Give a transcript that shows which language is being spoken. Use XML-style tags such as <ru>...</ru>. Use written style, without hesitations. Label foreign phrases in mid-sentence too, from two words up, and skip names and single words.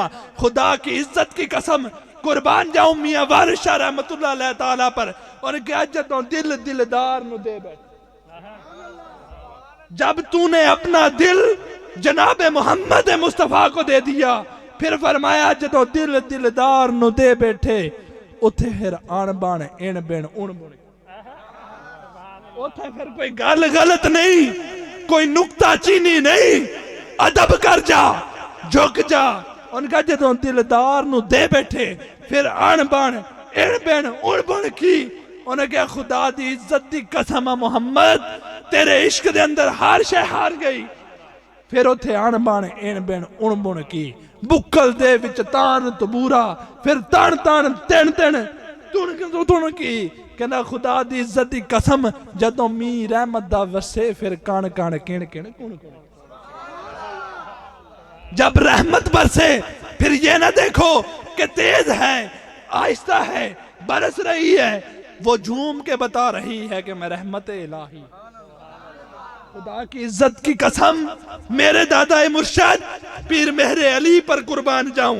<ur>خدا کی عزت کی قسم قربان جاؤں میاں وارث شاہ</ur> <ar>رحمت اللہ علیہ تعالیٰ</ar> <ur>پر. اور کیا</ur> <pa>جدوں دل دلدار نو دے بیٹھ.</pa> <ur>جب تو نے اپنا دل جناب محمد مصطفیٰ کو دے دیا پھر فرمایا</ur> <pa>جدوں دل دلدار نو دے بیٹھے اتھے پھر آن بان این بین اون بن. اتھے پھر کوئی گل غلط نہیں, کوئی نکتہ چینی نہیں. ادب کر جا, جھک جا.</pa> <ur>ان کا</ur> <pa>جدوں دلدار نو دے بیٹھے پھر آن بان این بین اون بن کی.</pa> <ur>انہیں کہا</ur> <pa>خدا دی عزت دی قسم محمد تیرے عشق دے اندر ہر شے ہار گئی. پھر اتھے آن بان این بین اون بن کی. بکل دے وچ تان تبورا پھر تان تان تین تین تن کی. کہنا خدا دی عزت دی قسم جدوں می رحمت دا وسے پھر کان کان کین کین کون کون.</pa> <ur>جب رحمت برسے پھر یہ نہ دیکھو کہ تیز ہے آہستہ ہے برس رہی ہے, وہ جھوم کے بتا رہی ہے کہ میں رحمت الہی. خدا کی عزت کی قسم میرے دادا مرشد پیر مہر علی پر قربان جاؤں.</ur>